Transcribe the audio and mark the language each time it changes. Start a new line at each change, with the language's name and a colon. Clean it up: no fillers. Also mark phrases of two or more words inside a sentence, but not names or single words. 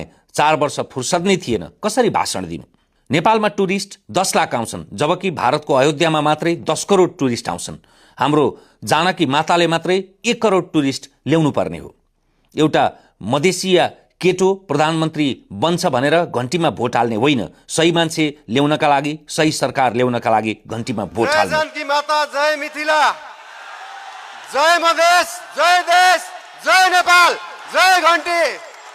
Nepali: 4 वर्ष फुर्सद नै थिएन, कसरी भाषण दिनु? नेपालमा टुरिस्ट 10 लाख आउँछन्, जबकि भारतको अयोध्यामा मात्रै 10 करोड टुरिस्ट आउँछन्। हाम्रो जानकी माताले मात्रै 1 करोड टुरिस्ट ल्याउनु पर्ने हो। एउटा मधेसिया केटो प्रधानमन्त्री बन्छ भनेर घन्टीमा भोट हाल्ने होइन, सही मान्छे ल्याउनका लागि, सही सरकार ल्याउनका लागि घन्टीमा भोट हाल्ने। जय जानकी माता, जय मिथिला, जय मधेस, जय देश, जय नेपाल, जय घन्टी।